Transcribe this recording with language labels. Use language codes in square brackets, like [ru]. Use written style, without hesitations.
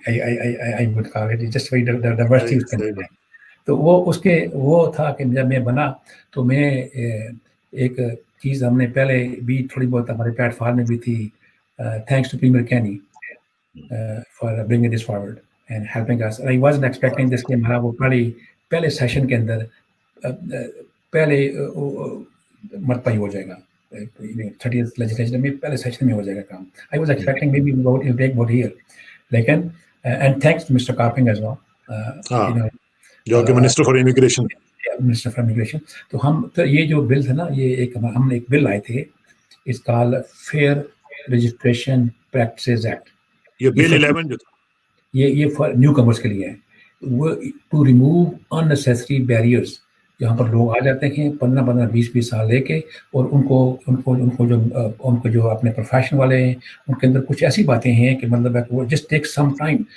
[en] I would call it just very diversity. [ur] تو وہ اس کے وہ تھا کہ جب میں بنا تو میں ایک چیز ہم نے پہلے بھی تھوڑی بہت ہمارے پلیٹ فارم میں بھی تھی, [en] thanks to Premier Kenny for bringing this forward and helping us. I wasn't expecting this [ur] کہ ہمارا وہ پہلے سیشن کے اندر پہلے مرتبہ ہی ہو جائے گا, 30th legislature میں پہلے سیشن میں ہو جائے گا کام. [en] I was expecting maybe it'll take about here. [ur] لیکن [en] and thanks to Mr. Carping as well. [ur] جو کہ [en] Minister for immigration. Minister for immigration. [ur] تو ہم تو یہ جو بل تھا نا, یہ ایک ہم نے ایک بل لائے تھے, اس کال فیئر رجسٹریشن پریکٹسز ایکٹ. یہ بل 11 جو تھا یہ فار نیو کمرس کے لیے ہے. وہ [en] To remove unnecessary barriers. [ur] یہاں پر لوگ آ جاتے ہیں 15 20 سال لے کے, اور ان کو جو اپنے پروفیشن والے ہیں ان کے اندر کچھ ایسی باتیں ہیں کہ مطلب وہ [en] Just take some time.